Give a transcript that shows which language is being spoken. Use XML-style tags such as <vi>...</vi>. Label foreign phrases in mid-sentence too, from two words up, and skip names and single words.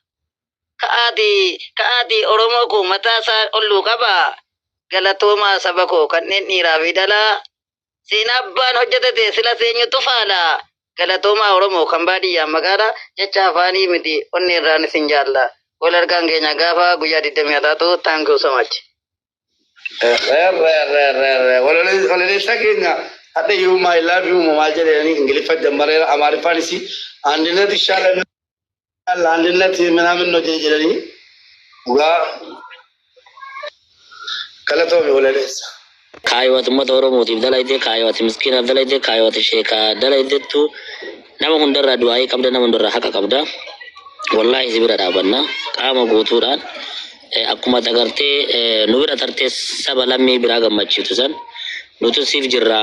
<om>ka'aati oromoo ko mataa isaa olluu qabaa galatoomaa saba koo kanneen dhiiraa fi dhalaa seenaa abbaan hojjetate sila seenyutu faala galatoomaa oromoo kan baadiyyaa magaalaa jecha afaanii miti onni irraan isin jaalla wal argaan keenya gaafa guyyaa 20 taatu</om> <en>thank you so much</en> <om>walaleessa keenya hadda</om> <en>you my love you</en> <om>maal jedhanii ingiliffa jammareera amaariffaanis</om> <am>አንድነት ይሻላል አንድነት ምናምን ነው</am> <om>jedhanii dhugaa galatoomi walaleessa kaayyooti uummata oromootiif dalaydee kaayyooti miskiinaaf dalaydee kaayyooti sheekaa dalaydeettu nama hundarraa du'aayii qabda nama hundarraa haqa qabda wallaahi si bira dhaabanna qaama guutuudhaan akkuma agartee nu bira tartee saba lammii biraa gammachiitu san nutu siif jirraa</om>